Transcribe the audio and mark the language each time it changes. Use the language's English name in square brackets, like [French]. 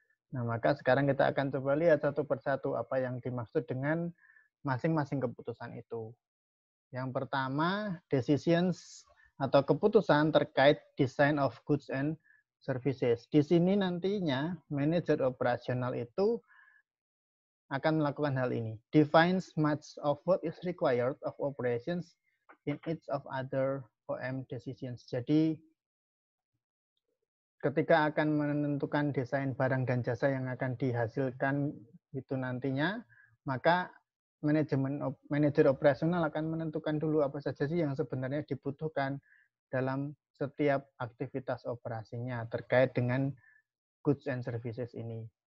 [Indonesian] Nah, maka sekarang kita akan coba lihat satu persatu apa yang dimaksud dengan masing-masing keputusan itu. Yang pertama, decisions atau keputusan terkait [English] design of goods and services. [Indonesian] Di sini nantinya manajer operasional itu akan melakukan hal ini. [English] Defines much of what is required of operations in each of other OM decisions. [Indonesian] Jadi ketika akan menentukan desain barang dan jasa yang akan dihasilkan itu nantinya, maka manajer operasional akan menentukan dulu apa saja sih yang sebenarnya dibutuhkan dalam setiap aktivitas operasinya terkait dengan [English] goods and services [Indonesian] ini.